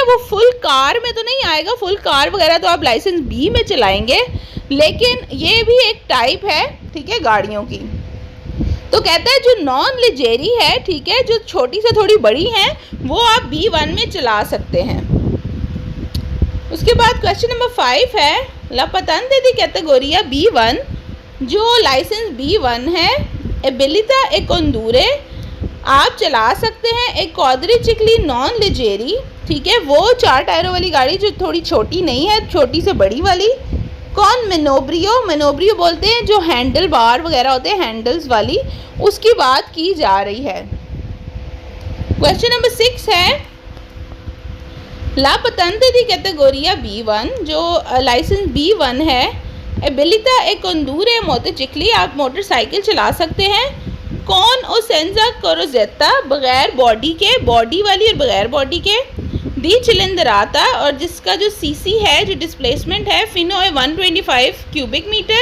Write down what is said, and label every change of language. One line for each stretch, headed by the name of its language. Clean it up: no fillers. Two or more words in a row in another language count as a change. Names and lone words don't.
Hindi: वो
English: full car
Hindi: में तो नहीं आएगा,
English: full car
Hindi: वगैरह तो आप लाइसेंस बी में चलाएंगे, लेकिन ये भी एक टाइप है, ठीक है, गाड़ियों की। तो कहता है जो
Italian: non leggeri
Hindi: है, ठीक है, जो छोटी से थोड़ी बड़ी हैं, वो आप B1 में चला सकते हैं। उसके बाद
English: question number
Hindi: 5 है,
Italian: la patente di categoria B1,
Hindi: जो लाइसेंस B1 है
Italian: abilita a condurre,
Hindi: आप चला सकते हैं एक
Italian: quadricicli non leggeri,
Hindi: ठीक है, वो 4 टायरों वाली गाड़ी जो थोड़ी छोटी नहीं है, छोटी से बड़ी वाली। कौन? मेनोब्रियो बोलते हैं जो
English: handle bar
Hindi: वगैरह होते हैं, हैंडल्स वाली, उसकी बात की जा रही है।
English: question number
Hindi: 6 है,
Italian: la patente di categoria B1,
Hindi: जो लाइसेंस B1 है
Italian: abilita a condurre motocicli,
Hindi: आप मोटरसाइकिल चला सकते हैं। कौन?
Italian: o senza carrozzeria,
Hindi: बगैर बॉडी के, बॉडी वाली और बगैर बॉडी के।
Italian: di cilindrata,
Hindi: और जिसका जो सीसी है, जो डिस्प्लेसमेंट है, फिनो है 125
English: cubic meter.